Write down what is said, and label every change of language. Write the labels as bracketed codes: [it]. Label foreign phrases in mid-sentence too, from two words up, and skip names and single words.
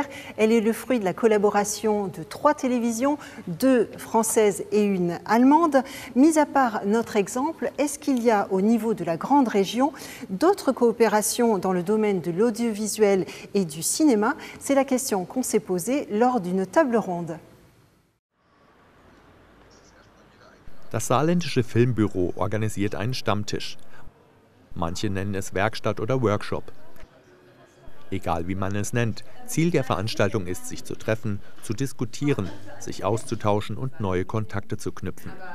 [fr] Elle est le fruit de la collaboration de 3 télévisions, 2 françaises et 1 allemande. Mis à part notre exemple, est-ce qu'il y a au niveau de la grande région d'autres coopérations dans le domaine de l'audiovisuel et du cinéma? C'est la question qu'on s'est posée lors d'une table ronde. [de] Das saarländische Filmbüro organisiert einen Stammtisch. Manche nennen es Werkstatt oder Workshop. Egal wie man es nennt, Ziel der Veranstaltung ist, sich zu treffen, zu diskutieren, sich auszutauschen und neue Kontakte zu knüpfen.